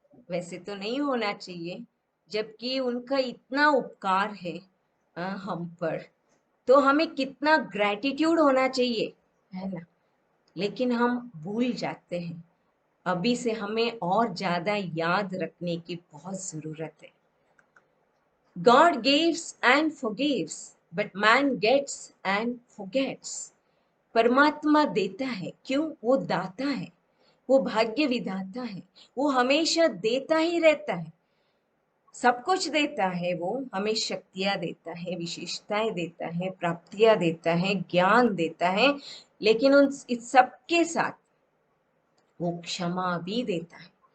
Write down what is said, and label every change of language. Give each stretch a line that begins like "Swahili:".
Hindi: वैसे तो नहीं होना चाहिए, जबकि उनका इतना उपकार है हम पर, तो हमें कितना ग्रैटिट्यूड होना चाहिए, है ना? लेकिन हम भूल जाते हैं। अभी से हमें और ज्यादा याद रखने की बहुत जरूरत है।
English: God gives and forgives, but man gets and forgets.
Hindi: परमात्मा देता है, क्यों? वो दाता है, वो भाग्य विधाता है, वो हमेशा देता ही रहता है। सब कुछ देता है, वो हमें शक्तियां देता है, विशेषताएं देता है, प्राप्तियां देता है, ज्ञान देता है। लेकिन उन इस सब के साथ वो क्षमा भी देता है।